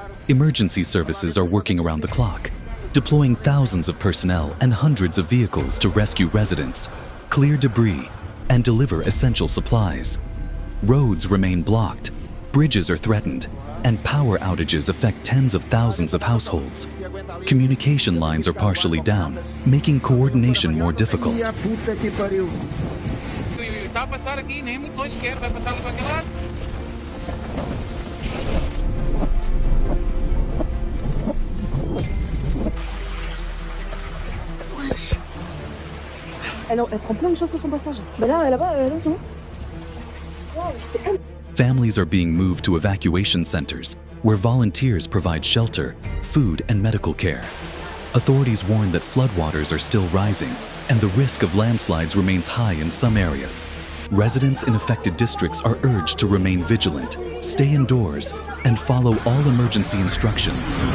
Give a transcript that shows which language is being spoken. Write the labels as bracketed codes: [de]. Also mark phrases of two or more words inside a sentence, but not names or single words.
[en] Emergency services are working around the clock, deploying thousands of personnel and hundreds of vehicles to rescue residents, clear debris, and deliver essential supplies. Roads remain blocked, bridges are threatened, and power outages affect tens of thousands of households. Communication lines are partially down, making coordination more difficult. [pt] Está a passar aqui, nem muito longe sequer, vai passar ali para aquele lado. [fr] Elle prend plein de choses sur son passage. Bah là, là-bas, là, c'est bon. Wow, c'est elle. [en] Families are being moved to evacuation centers, where volunteers provide shelter, food, and medical care. Authorities warn that floodwaters are still rising, and the risk of landslides remains high in some areas. Residents in affected districts are urged to remain vigilant, stay indoors, and follow all emergency instructions.